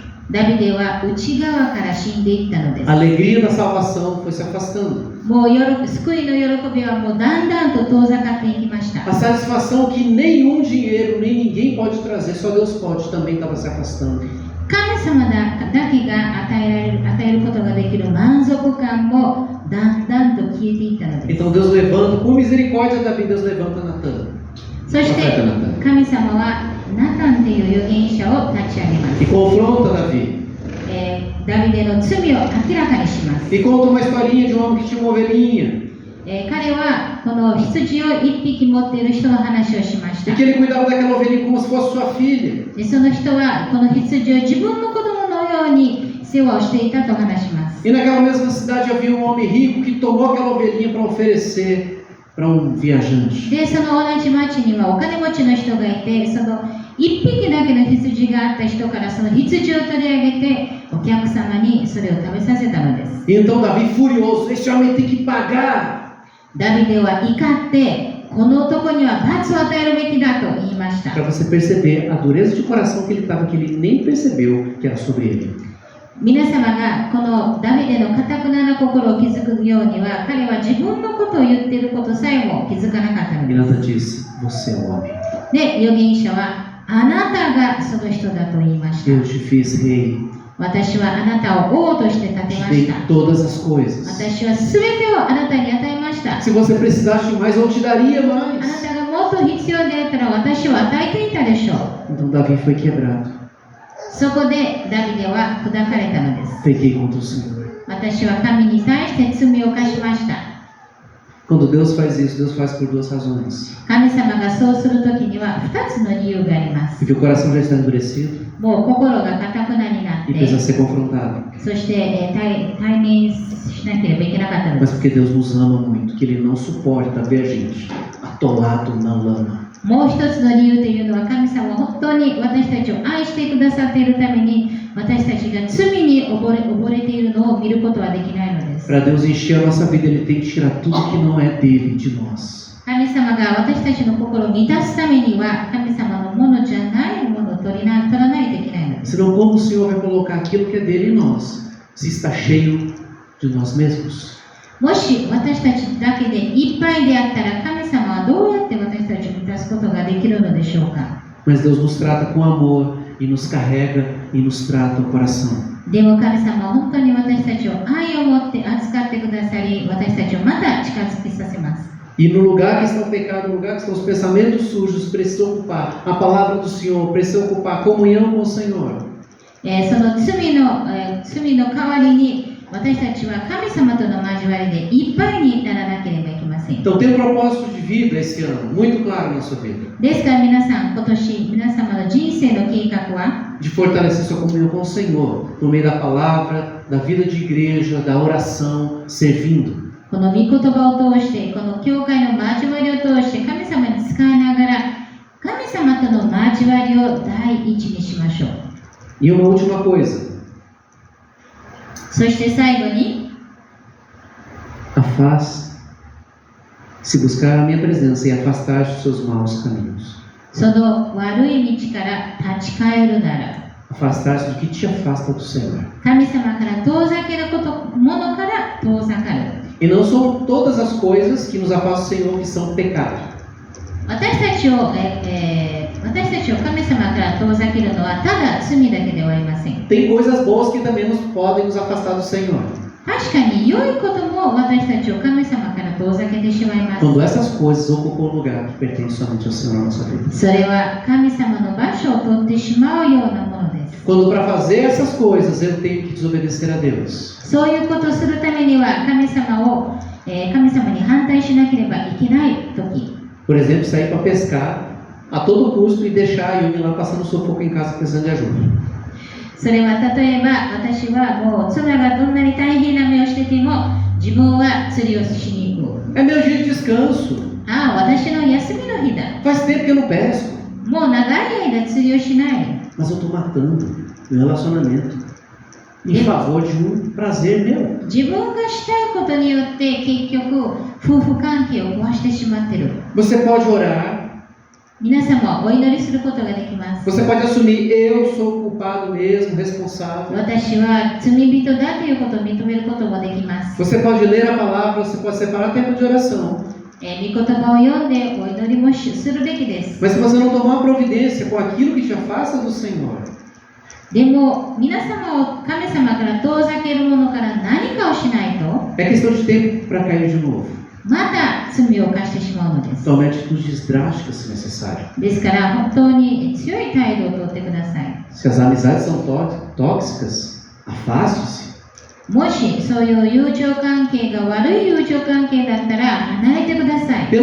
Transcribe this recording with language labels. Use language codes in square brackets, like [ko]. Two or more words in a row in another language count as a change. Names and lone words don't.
[ja] ダビデは内側から死んでいったので [pt] A [ja] す。 [pt] alegria da salvação foi se afastando. [ja] もう救いの喜びはもうだんだんと遠ざかっていきました。 [pt] A satisfação que nenhum dinheiro, nem ninguém pode trazer, só Deus pode, também estava se afastando. [ja] 神様だけが与えることができる満足感もだんだんと消えていったのです。 [pt] Então Deus levanta, por misericórdia Davi, Deus levanta Natan. [ja] そして神様はナタンという預言者を立ち上げます。 [pt] E confronta Davi. [ja] ダビデの罪を明らかにします。 [pt] E conta uma historinha de um homem que tinha uma ovelhinha. [ja] 彼はこの羊を一匹持っている人の話をしました。 [pt] E que ele cuidava daquela ovelhinha como se fosse sua filha. [ja] でその人はこの羊を自分の子供のように世話をしていたと話します。 [pt] E naquela mesma cidade havia um homem rico que tomou aquela ovelhinha para oferecer para um viajante. [ja] でその同じ町にはお金持ちの人がいて、その一匹だけの羊があった人からその羊を取り上げてお客様にそれを食べさせたのです。 [pt] E então Davi, furioso, este homem tem que pagar. [ja] ダビデは怒ってこの男には罰を与えるべきだと言いました。 [pt] Para você perceber a dureza de coração que ele estava, que ele nem percebeu que era sobre ele. [ja] 皆様がこのダビデの堅くなな心を気づくようには、彼は自分のことを言っていることさえも気づかなかったの [pt] E [ja] で [pt] Natan disse: Você é o homem. [ja] す。で、預言者はあなたがその人だと言いまし [pt] Eu [ja] た。 [pt] te fiz rei. [ja] 私はあなたを王として立て [pt] Te [ja] ま [pt] dei [ja] した。 [pt] todas as coisas. [ja] 私はすべてをあなたに与えました。 [pt] Se você precisasse de mais, eu te daria [ja] あな [pt] mais. [ja] たがもっと必要であったら私を与えていたでしょう。 [pt] Então Davi foi quebrado. [ja] そこでダビデは砕かれたのです。 [pt] Pequei contra o Senhor. [ja] 私は神に対して罪を犯しました。 [pt] Quando Deus faz isso, Deus faz por duas razões. [ja] 神様がそうするときには2つの理由があります。 [pt] Porque o coração já está endurecido [ja] もう心が堅くなになっ [pt] e [ja] て、 [pt] precisa ser confrontado. [ja] そして、対面しなければいけなかったので [pt] Mas [ja] す。 [pt] porque Deus nos ama muito, que Ele não suporta ver a gente atolado na lama. [ja] もう一つの理由というのは、神様は本当に私たちを愛してくださっているために、私たちが罪に溺れているのを見ることはできないのです。 [pt] Para Deus encher a nossa vida, Ele tem que tirar tudo que não é dele, de nós. [ja] 神様が私たちの心を満たすためには、神様のものじゃないものを取らないといけないのです。 [pt] Senão, como o Senhor vai colocar aquilo que é dele em nós, se está cheio de nós mesmos? [ja] もし私たちだけでいっぱいであったら、神様はどうやって私たちを満たすことができるのでしょうか。 [pt] Mas Deus nos trata com amor e nos carrega e nos trata o coração. [ja] でも神様は本当に私たちを愛を持って扱ってくださり、私たちをまた近づきさせます。 [pt] E no lugar que está o pecado, no lugar que estão os pensamentos sujos, precisa ocupar a palavra do Senhor, precisa ocupar a comunhão com o Senhor. [ja] その罪の代わりに私たちは神様との交わりでいっぱいにならなければいけません。 [pt] Então tem um propósito de vida esse ano, muito claro na sua vida. [ja] ですから皆さん、今年皆様の人生の計画は [pt] De fortalecer sua comunhão com o Senhor, por meio da palavra, da vida de igreja, da oração, servindo. [ja] この御言葉を通して、この教会の交わりを通して神様に使いながら、神様との交わりを第一にしましょう。 [pt] E uma última coisa, [ja] そして最後に、 [pt] se buscar a minha presença e afastar dos seus maus caminhos. [ja] その悪い道から立ち返るなら、 [pt] Afastar-se do que te afasta do Senhor. [ja] 神様から遠ざけるものから遠ざかる。 [pt] E não são todas as coisas que nos afastam do Senhor que são pecado. [ja] 私たちを神様から遠ざけるのはただ罪だけではありません。 [pt] Tem coisas boas que também podem nos afastar do Senhor. [ja] 確かに良いことも私たちを神様から遠ざけてしまいます。 [pt] Quando essas coisas ocupam um lugar que pertence somente ao Senhor na nossa vida. [ja] それは神様の場所を取ってしまうようなものです。 [pt] Quando para fazer essas coisas eu tenho que desobedecer a Deus. [ja] そういうことをするためには神様に反対しなければいけない時。 [pt] Por exemplo, sair para pescar a todo custo e deixar a Yumi lá passando sufoco em casa precisando de ajuda. [ja] それは例えば私はもう妻がどんなに大変な目をしてても自分は釣りをしに行く。 [pt] É meu dia de descanso. [ja] ああ、私の休みの日だ。 [pt] Faz tempo que eu não pesco. [ja] もう長い間釣りをしない。 [pt] Mas eu estou matando meu relacionamento em favor de um prazer meu. [ja] 自分がしたいことによって結局夫婦関係を壊してしまってる。 [pt] Você pode orar [ja] 皆さんもお祈りすることができます。 [pt] Você pode assumir, eu sou culpado mesmo, responsável. [ja] 私は罪人だということを認めることもできます。 [pt] Você pode ler a palavra, você pode separar tempo de oração. [ja] 御言葉を読んでお祈りもするべきです。 [pt] Mas se você não tomar providência com aquilo que te afasta do Senhor, [ja] でも皆様を神様から遠ざけるものから何かをしないと [pt] é questão de tempo para cair de novo. [ja] また罪を犯してしまうのです。 [pt] Tome atitudes drásticas se necessário. [ja] ですから本当に強い態度をとってください。 [pt] Se as amizades são tóxicas, afaste-se. [ja] もしそういう友情関係が悪い友情関係だったら離れてください。